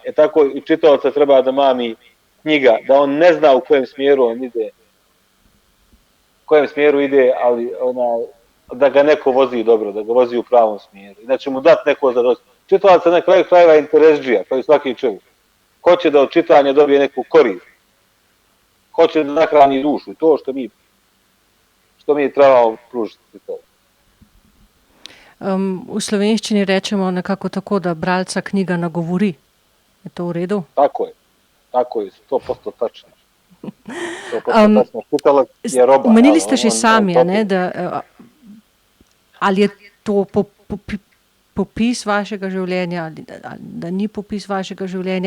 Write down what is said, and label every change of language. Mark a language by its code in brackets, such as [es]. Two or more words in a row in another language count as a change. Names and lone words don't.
[bs] Tako i čitaoca treba da mami knjiga, da on ne zna u kojem smjeru on ide, ali da ga neko vozi dobro, da ga vozi u pravom smjeru i da će mu dati neko zadovoljstvo. Čitalac na kraju krajeva je interesđija, kao i svaki čovjek. Hoće da od čitanja dobije neku korist. Hoće da nahrani dušu. To što mi trebamo pružiti to. [sl] V slovenščini rečemo nekako tako, da bralca knjiga nagovori. Je to v redu? [bs] Tako je, 100% tačno. Čitalac je roba. [sl] Omenili ste že sami, ali je to popis vašega življenja, ali da ni popis vašega življenja.